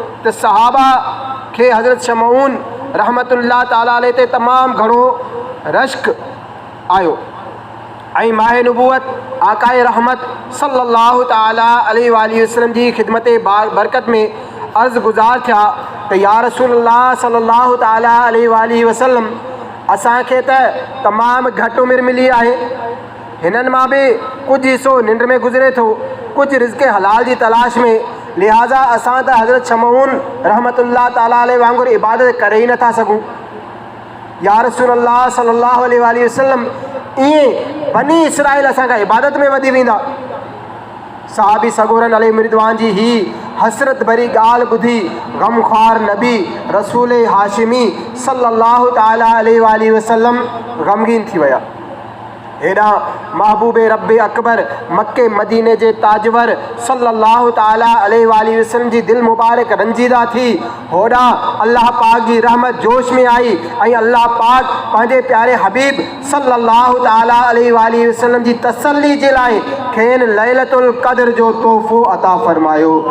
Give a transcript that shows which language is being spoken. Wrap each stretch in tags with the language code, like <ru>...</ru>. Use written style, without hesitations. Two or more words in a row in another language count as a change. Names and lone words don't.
<sd>त सहाबा खे हज़रत शमऊन</sd> <ar>رحمة الله تعالى عليه</ar> <sd>ते तमामु घणो रश्क आयो ऐं माहे नबूअत आकाए रहमत</sd> <ar>صلى الله تعالى عليه وسلم</ar> <sd>जी ख़िदमत बरकत में अर्ज़ गुज़ार थिया त</sd> <ar>يا رسول الله صلى الله تعالى عليه وسلم</ar> <sd>असांखे त तमामु घटि उमिरि मिली आहे, हिननि मां बि कुझु हिसो निंड में गुज़रे थो, कुझु रिज़्क़ हलाल जी तलाश में, लिहाज़ा असां त हज़रत शमऊन</sd> <ar>رحمة الله تعالى عليه</ar> <sd>वांगुरु इबादत करे ई नथा सघूं।</sd> <ar>يا رسول الله صلى الله عليه وسلم</ar> <sd>ईअं बनी इसराइल असांखां इबादत में वधी वेंदा? सहाबी सगोरन</sd> <ar>عليه الرضوان</ar> <sd>जी ही हसरत भरी ॻाल्हि ॿुधी ग़मख़्वार नबी रसूल हाशिमी</sd> <ar>صلى الله تعالى عليه وسلم</ar> <sd>ग़मगीन थी विया। हेॾां महबूब रब अकबर मक्के मदीने जे ताजवर</sd> <ar>صلى الله تعالى عليه وسلم</ar> <sd>जी दिलि मुबारक रंजीदा थी, होॾां अल्लाह पाक जी रहमत जोश में आई ऐं अल्लाह पाक पंहिंजे प्यारे हबीब</sd> <ar>صلى الله تعالى عليه وسلم</ar> <sd>जी तसल्ली जे लाइ खेनि लैलतुल क़द्र जो तोहफ़ो अता फ़रमायो।</sd>